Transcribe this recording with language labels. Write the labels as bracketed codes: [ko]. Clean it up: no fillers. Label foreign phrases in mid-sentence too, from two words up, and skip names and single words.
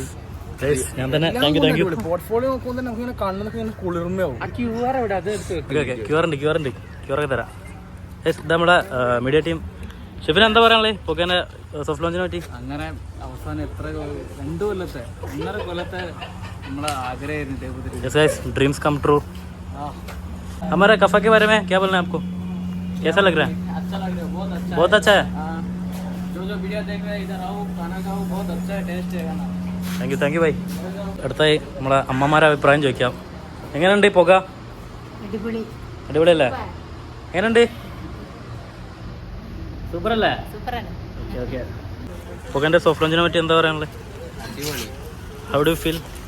[ml] പോർട്ട്ഫോളിയോ നോക്കുമ്പോൾ തന്നെ നമുക്ക് ഇങ്ങനെ കണ്ണൊക്കെ ഇങ്ങനെ കുളിർമയാവും. ക്യൂർ തരാം. നമ്മുടെ [en] media team [ml] ഷെഫിന് എന്താ പറയാനുള്ളത് പുകേന്റെ സോഫ്റ്റ് ലോഞ്ചിനെ പറ്റി? അങ്ങനെ അവസാനം എത്ര 2 കൊല്ലത്തെ 1.5 കൊല്ലത്തെ നമ്മളെ आग्रह [en] dreams come true. [hi] हमारे कफा के बारे में क्या बोलना है आपको? कैसा लग रहा है? अच्छा लग रहा है, बहुत अच्छा है. जो वीडियो देख रहे हैं इधर आओ, खाना खाओ, बहुत अच्छा है, टेस्ट है खाना. [en] thank you bye. [ml] അടുത്തായി നമ്മളെ അമ്മമാരെ അഭിപ്രായം ചോദിക്കാം. എങ്ങനെയുണ്ട് പുക? അടിപൊളിയല്ലേ? എങ്ങനെയുണ്ട്? സൂപ്പർ അല്ലേ? ഓക്കെ. പുകന്റെ സോഫ്റ്റ് ലോഞ്ചിനെ പറ്റി എന്താ പറയാനുള്ളത്? [en] how do you feel?